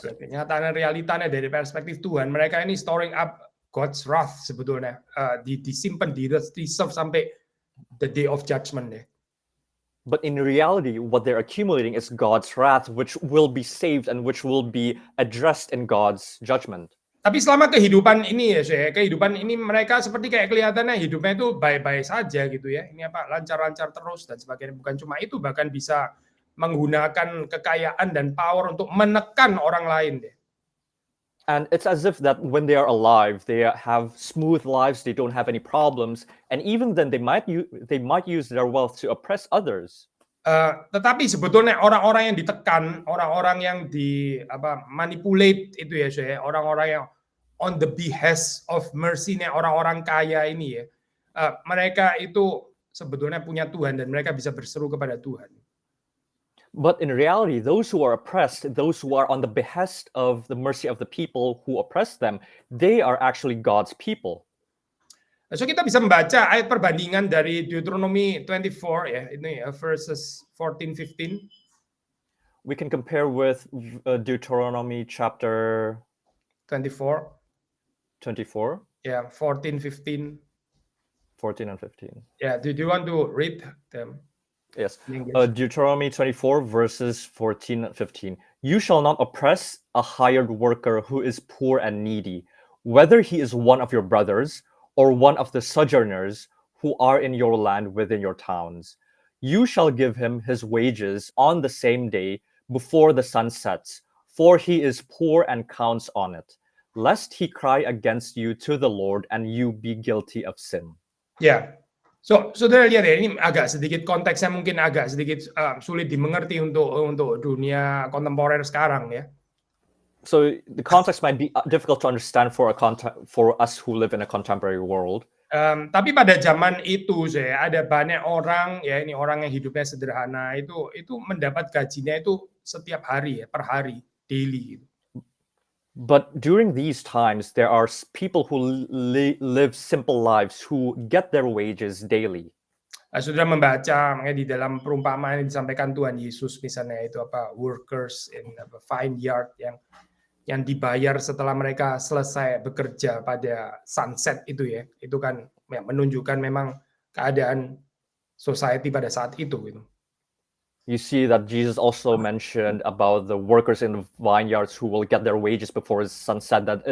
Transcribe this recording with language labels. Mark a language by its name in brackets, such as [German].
[Indonesian] Kenyataannya, realitanya dari perspektif Tuhan, mereka ini [English] storing up God's wrath [Indonesian] sebetulnya, disimpan di reserve sampai [English] the day of judgment [Indonesian] deh. [English] But in reality, what they're accumulating is God's wrath, which will be saved and which will be addressed in God's judgment. [Indonesian] Tapi selama kehidupan ini ya, kehidupan ini mereka seperti kayak kelihatannya hidupnya itu baik-baik saja gitu ya. Ini lancar-lancar terus dan sebagainya. Bukan cuma itu, bahkan bisa menggunakan kekayaan dan power untuk menekan orang lain deh. [English] And it's as if that when they are alive, they have smooth lives, they don't have any problems, and even then they might use their wealth to oppress others. [Indonesian] Tetapi sebetulnya orang-orang yang ditekan, orang-orang yang manipulate itu ya, saya orang-orang yang [English] on the behest of mercy- [Indonesian] nya orang-orang kaya ini ya, mereka itu sebetulnya punya Tuhan dan mereka bisa berseru kepada Tuhan. [English] But in reality, those who are oppressed, those who are on the behest of the mercy of the people who oppress them, they are actually God's people. [Indonesian] So kita bisa membaca ayat perbandingan dari Deuteronomy 24 ya, ini verses 14-15. [English] We can compare with Deuteronomy chapter 24. 24, Yeah, 14, 15. 14 and 15. Yeah, do you want to read them? Yes. in English? Deuteronomy 24, verses 14 and 15. You shall not oppress a hired worker who is poor and needy, whether he is one of your brothers or one of the sojourners who are in your land within your towns. You shall give him his wages on the same day before the sun sets, for he is poor and counts on it, lest he cry against you to the Lord and you be guilty of sin. [Indonesian] Ya, so saudara lihat ya, ini agak sedikit konteksnya mungkin agak sedikit sulit dimengerti untuk dunia kontemporer sekarang ya. [English] So the context might be difficult to understand for us who live in a contemporary world. [Indonesian] Tapi pada zaman itu saya ada banyak orang ya, ini orang yang hidupnya sederhana itu mendapat gajinya itu setiap hari ya, per hari, daily. [English] But during these times, there are people who live simple lives who get their wages daily. [Indonesian] Saudara membaca makanya di dalam perumpamaan yang disampaikan Tuhan Yesus misalnya itu [English] workers in vineyard [Indonesian] yang dibayar setelah mereka selesai bekerja pada sunset itu ya, itu kan ya, menunjukkan memang keadaan society pada saat itu gitu. [English] You see that Jesus also mentioned about the workers in the vineyards who will get their wages before sunset.